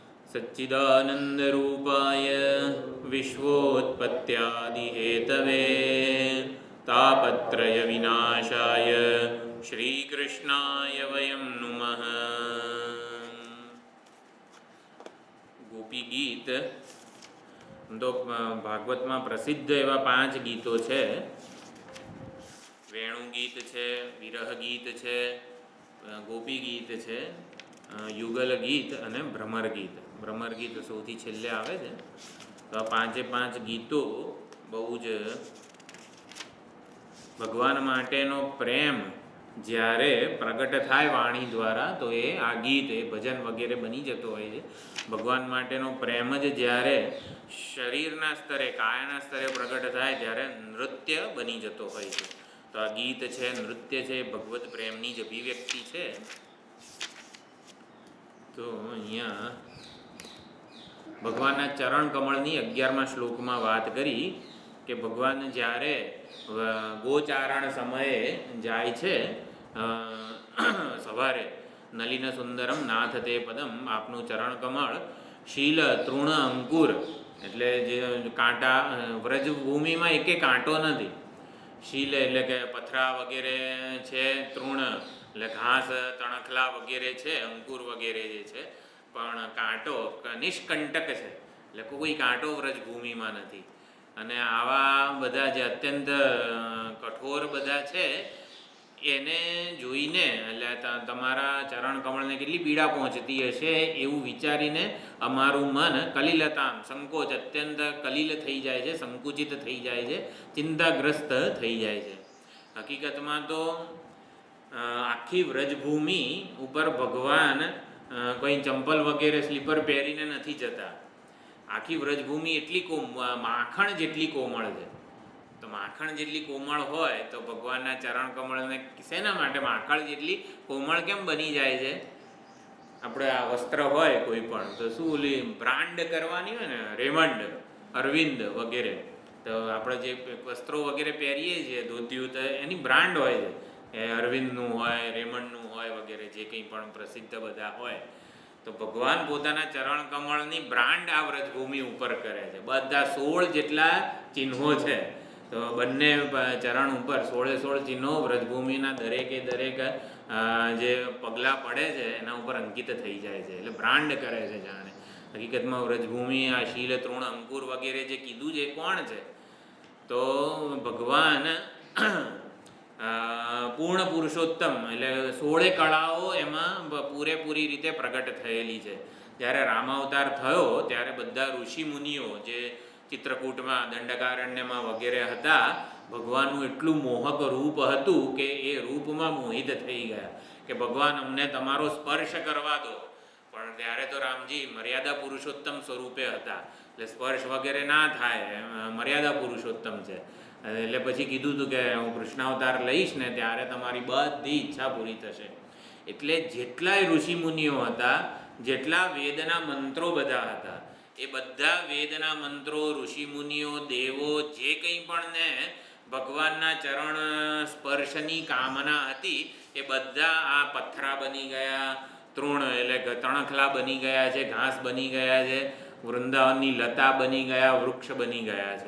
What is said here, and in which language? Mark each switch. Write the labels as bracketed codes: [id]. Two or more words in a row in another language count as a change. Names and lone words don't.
[sa] सच्चिदानन्दरूपाय विश्वोत्पत्त्यादिहेतवे तापत्रयविनाशाय श्रीकृष्णाय वयं नुमः। [hi] गोपी गीत तो भागवत में प्रसिद्ध एवं 5 गीतों है। वेणु गीत है, विरह गीत है, गोपी गीत है, युगल गीत और भ्रमर गीत। [gu] ભ્રમર ગીત સૌથી છેલ્લે આવે છે। તો આ 5 ગીતો બહુ જ ભગવાન માટેનો પ્રેમ જ્યારે પ્રગટ થાય વાણી દ્વારા તો યે આ ગીત એ ભજન વગેરે બની જતો હોય છે। ભગવાન માટેનો પ્રેમ જ જ્યારે શરીરના સ્તરે કાયના સ્તરે પ્રગટ થાય ત્યારે નૃત્ય બની જતો હોય છે। તો આ ગીત હૈ, નૃત્ય હૈ, ભગવત પ્રેમની જ અભિવ્યક્તિ હૈ। તો અહીંયા ભગવાનના ચરણ કમળની 11મા શ્લોકમાં વાત કરી કે ભગવાન જ્યારે ગોચારણ સમયે જાય છે સવારે [sa] नलिन सुंदरम नाथ ते पदम [gu] આપનું ચરણ કમળ શીલ તૃણ અંકુર એટલે જે કાંટા વ્રજભૂમિમાં એકે કાંટો નથી। શીલ એટલે કે પથરા વગેરે છે, તૃણ એટલે ઘાસ તણખલા વગેરે છે, અંકુર વગેરે જે છે, પણ કાંટો નિષ્કંટક છે એટલે કોઈ કાંટો વ્રજભૂમિમાં નથી। અને આવા બધા જે અત્યંત કઠોર બધા છે એને જોઈને એટલે તમારા ચરણ કમળને કેટલી પીડા પહોંચતી હશે એવું વિચારીને અમારું મન કલિલતાં સંકોચ અત્યંત કલિલ થઈ જાય છે, સંકુચિત થઈ જાય છે, ચિંતાગ્રસ્ત થઈ જાય છે। હકીકતમાં તો આખી વ્રજભૂમિ ઉપર ભગવાન કોઈ ચંપલ વગેરે સ્લીપર પહેરીને નથી જતા। આખી વ્રજભૂમિ એટલી માખણ જેટલી કોમળ છે। તો માખણ જેટલી કોમળ હોય તો ભગવાનના ચરણ કમળને શેના માટે માખણ જેટલી કોમળ કેમ બની જાય છે? આપણે આ વસ્ત્ર હોય કોઈ પણ તો શું ઓલી બ્રાંડ કરવાની હોય ને રેમંડ, અરવિંદ વગેરે તો આપણે જે વસ્ત્રો વગેરે પહેરીએ છીએ ધોતિયું તો એની બ્રાંડ હોય છે। અરવિંદનું હોય, રેમંડનું હોય વગેરે જે કંઈ પણ પ્રસિદ્ધ બધા હોય તો ભગવાન પોતાના ચરણ કમળની બ્રાંડ આ વ્રજભૂમિ ઉપર કરે છે। બધા 16 જેટલા ચિહ્નો છે તો બંને ચરણ ઉપર 16 ચિહ્નો વ્રજભૂમિના દરેકે દરેક જે પગલા પડે છે એના ઉપર અંકિત થઈ જાય છે એટલે બ્રાંડ કરે છે જાણે। હકીકતમાં વ્રજભૂમિ આ શીલ તૃણ અંકુર વગેરે જે કીધું જે કોણ છે તો ભગવાન પૂર્ણ પુરુષોત્તમ એટલે 16 કલાઓ એમાં પૂરેપૂરી રીતે પ્રગટ થયેલી છે। ત્યારે રામાવતાર થયો ત્યારે બધા ઋષિ મુનિઓ જે ચિત્રકૂટમાં દંડકારણ્યમાં વગેરે હતા ભગવાનનું એટલું મોહક રૂપ હતું કે એ રૂપમાં મોહિત થઈ ગયા કે ભગવાન અમને તમારો સ્પર્શ કરવા દો। પણ ત્યારે તો રામજી મર્યાદા પુરુષોત્તમ સ્વરૂપે હતા એટલે સ્પર્શ વગેરે ના થાય, મર્યાદા પુરુષોત્તમ છે। એટલે પછી કીધું હતું કે હું કૃષ્ણાવતાર લઈશ ને ત્યારે તમારી બધી ઈચ્છા પૂરી થશે। એટલે જેટલાય ઋષિ મુનિઓ હતા, જેટલા વેદના મંત્રો બધા હતા, એ બધા વેદના મંત્રો ઋષિ મુનિઓ દેવો જે કંઈ પણ ને ભગવાનના ચરણ સ્પર્શની કામના હતી એ બધા આ પથરા બની ગયા, તૃણ એટલે તણખલા બની ગયા છે, ઘાસ બની ગયા છે, વૃંદાવનની લતા બની ગયા, વૃક્ષ બની ગયા છે।